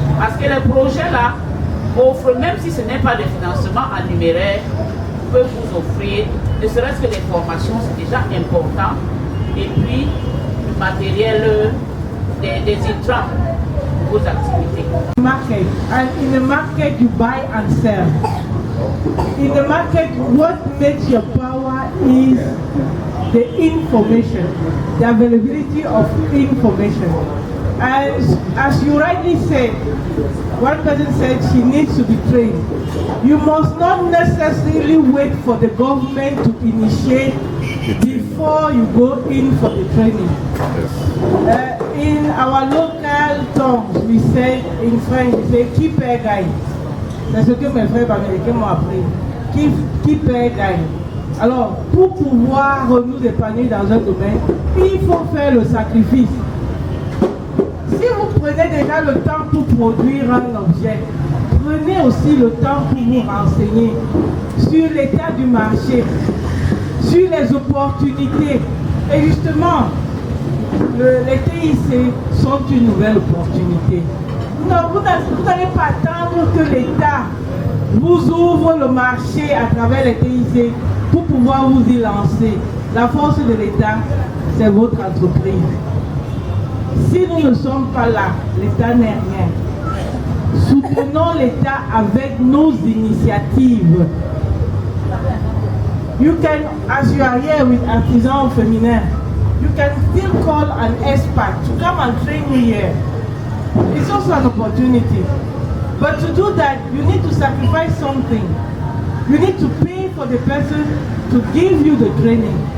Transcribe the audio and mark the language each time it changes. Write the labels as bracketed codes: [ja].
[fr] Parce que les projets-là offrent, même si ce n'est pas de financement en numéraire, peuvent vous offrir, ne serait-ce que des formations, c'est déjà important. Et puis, du matériel, des intrants pour vos activités. [en] Market, and in the market you buy and sell. In the market, what makes your power is the information, the availability of information. And as you rightly said, one person said she needs to be trained. You must not necessarily wait for the government to initiate before you go in for the training. In our local tongues, we say, in French, we say, keep a guy. C'est ce que mes frères américains m'ont appris. Keep a guy. [fr] Alors, pour pouvoir nous épanouir dans un domaine, il faut faire le sacrifice. Si vous prenez déjà le temps pour produire un objet, prenez aussi le temps pour vous renseigner sur l'état du marché, sur les opportunités. Et justement, les TIC sont une nouvelle opportunité. Non, vous n'allez pas attendre que l'État vous ouvre le marché à travers les TIC pour pouvoir vous y lancer. La force de l'État, c'est votre entreprise. Si nous ne sommes pas là, l'État n'est rien. Soutenons l'État avec nos initiatives. [en] You can, as you are here with Artisan Féminin, you can still call an expert to come and train you here. It's also an opportunity. But to do that, you need to sacrifice something. You need to pay for the person to give you the training.